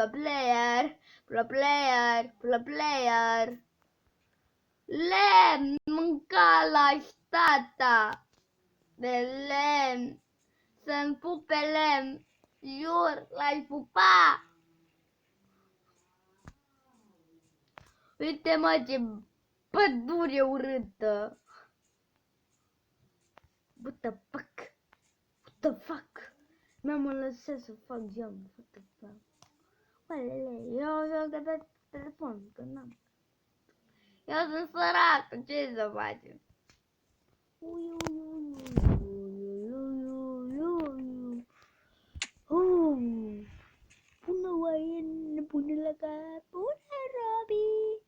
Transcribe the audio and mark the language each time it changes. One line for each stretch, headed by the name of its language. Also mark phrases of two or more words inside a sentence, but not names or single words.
Romanian: Lemn, mânca la tata de lemn, să-mi pupe lemn, jur, l-ai pupa. Uite mă ce pădure urâtă.
English: What the fuck?
Romanian: Mi-am lăsat să fac geam,
English: what the fuck?
Romanian: Oalele, eu joc de pe telefon, că n-am. Eu sunt săracă, ce să facem? Pune oaie, pune la cap, pune Robi.